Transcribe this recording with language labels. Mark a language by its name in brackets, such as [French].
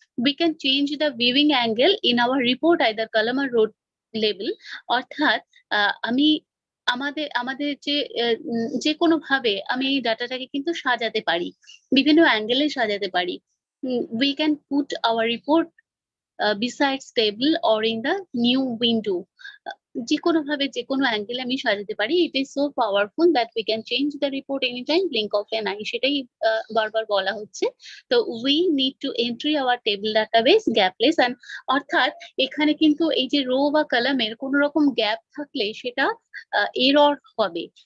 [English] We can change the viewing angle in our report, either column or row level. [Bangla] অর্থাৎ আমি আমাদের যে কোনো ভাবে আমি এই ডাটাটাকে কিন্তু সাজাতে পারি, বিভিন্ন অ্যাঙ্গেলে সাজাতে পারি। [English] We can put our report besides table or in the new window. [Bangla] যে কোনো ভাবে যে কোনো অ্যাঙ্গেলে আমি সাজাতে পারি। [English] it is so powerful that we can change the report any time, blink of an eye, [Bangla] সেটাই বারবার বলা হচ্ছে। তো [English] we need to entry our table database gapless, [Bangla] and অর্থাৎ এখানে কিন্তু এই যে রো বা কলামের কোনো রকম গ্যাপ থাকলে সেটা এরর হবে।